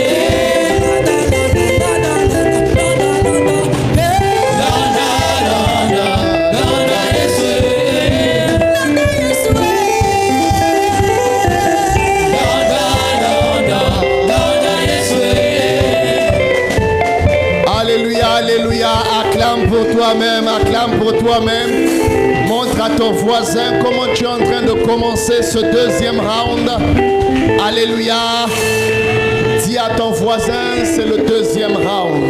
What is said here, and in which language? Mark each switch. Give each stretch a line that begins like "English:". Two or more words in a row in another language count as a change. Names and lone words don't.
Lingala: Landa, landa, landa, Yeswe. Landa, landa, landa, Yeswe.
French: Alléluia, alléluia. Acclame pour toi-même, acclame pour toi-même. Montre à ton voisin comment tu es en train de commencer ce deuxième round. Alléluia. Dis à ton voisin, c'est le deuxième round.